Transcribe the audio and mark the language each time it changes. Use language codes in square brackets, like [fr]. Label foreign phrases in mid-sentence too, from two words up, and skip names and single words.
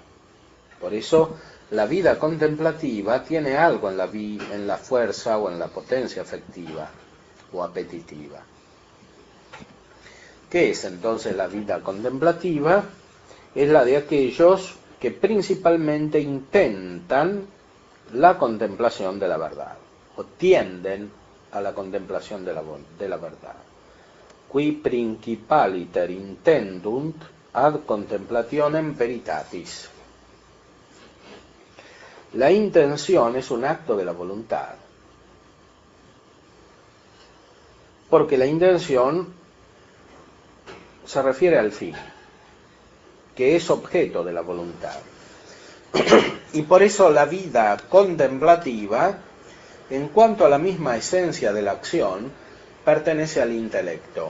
[es] Por eso la vida contemplativa tiene algo en la fuerza o en la potencia afectiva o apetitiva. ¿Qué es entonces la vida contemplativa? Es la de aquellos que principalmente intentan la contemplación de la verdad, o tienden a la contemplación de la verdad. [la] Qui principaliter intendunt ad contemplationem veritatis. [es] La intención es un acto de la voluntad, porque la intención se refiere al fin, que es objeto de la voluntad. Y por eso la vida contemplativa, en cuanto a la misma esencia de la acción, pertenece al intelecto.